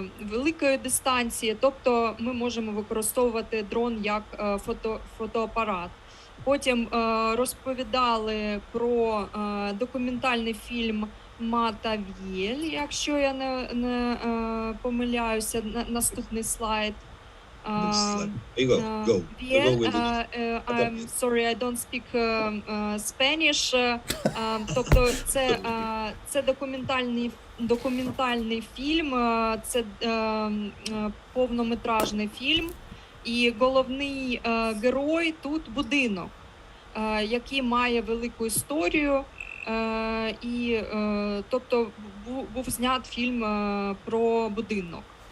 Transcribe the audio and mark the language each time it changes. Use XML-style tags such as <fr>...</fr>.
<uk>великої дистанції, тобто ми можемо використовувати дрон як фотоапарат. Потім розповідали про документальний фільм Мата В'єль, якщо я не помиляюся, наступний слайд.</uk> <en>Next slide. There you go. Go.</en> <uk>В'єль,</uk> <en>Go with it. I'm sorry, I don't speak Spanish.</en> <uk>Тобто це документальний фільм, це повнометражний фільм, і головний герой тут будинок, який має велику історію, і тобто був знят фільм про будинок.</uk>